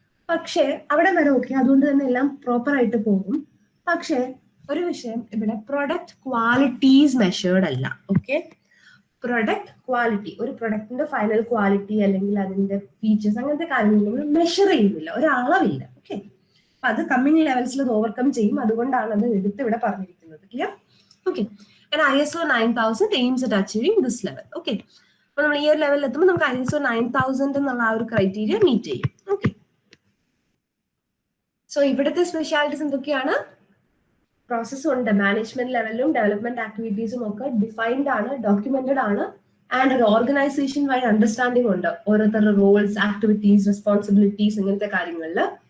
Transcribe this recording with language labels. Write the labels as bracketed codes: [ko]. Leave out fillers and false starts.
[ml] പക്ഷെ അവിടെ വരെ ഓക്കെ, അതുകൊണ്ട് തന്നെ എല്ലാം പ്രോപ്പർ ആയിട്ട് പോകും. പക്ഷെ ഒരു വിഷയം ഇവിടെ, പ്രൊഡക്റ്റ് ക്വാളിറ്റീസ് മെഷേർഡ് അല്ല. ഓക്കെ, പ്രൊഡക്റ്റ് ക്വാളിറ്റി, ഒരു പ്രൊഡക്റ്റിന്റെ ഫൈനൽ ക്വാളിറ്റി അല്ലെങ്കിൽ അതിന്റെ ഫീച്ചേഴ്സ്, അങ്ങനത്തെ കാര്യങ്ങൾ നമ്മൾ മെഷർ ചെയ്യുന്നില്ല, ഒരളവില്ല. ഓക്കെ, അപ്പൊ അത് കമ്മിങ് ലെവൽസിൽ അത് ഓവർകം ചെയ്യും. അതുകൊണ്ടാണ് അത് എടുത്ത് ഇവിടെ പറഞ്ഞിരിക്കുന്നത്. Clear? Okay, [en] and ISO 9000 aims at achieving this level. [ml] Okay, അപ്പൊ നമ്മൾ ഈ ഒരു ലെവലിൽ എത്തുമ്പോൾ നമുക്ക് ISO 9000 എന്നുള്ള ആ ഒരു ക്രൈറ്റീരിയ മീറ്റ് ചെയ്യും. ഓക്കെ, സോ ഇവിടുത്തെ സ്പെഷ്യാലിറ്റീസ് എന്തൊക്കെയാണ്? പ്രോസസ്സ് ഉണ്ട്, മാനേജ്മെന്റ് ലെവലിലും ഡെവലപ്മെന്റ് ആക്ടിവിറ്റീസും ഒക്കെ ഡിഫൈൻഡ് ആണ്, ഡോക്യുമെന്റഡ് ആണ്, ആൻഡ് ഒരു ഓർഗനൈസേഷൻ വൈഡ് അണ്ടർസ്റ്റാൻഡിംഗ് ഉണ്ട് ഓരോരുത്തരുടെ റോൾസ്, ആക്ടിവിറ്റീസ്, റെസ്പോൺസിബിലിറ്റീസ് ഇങ്ങനത്തെ കാര്യങ്ങളിൽ.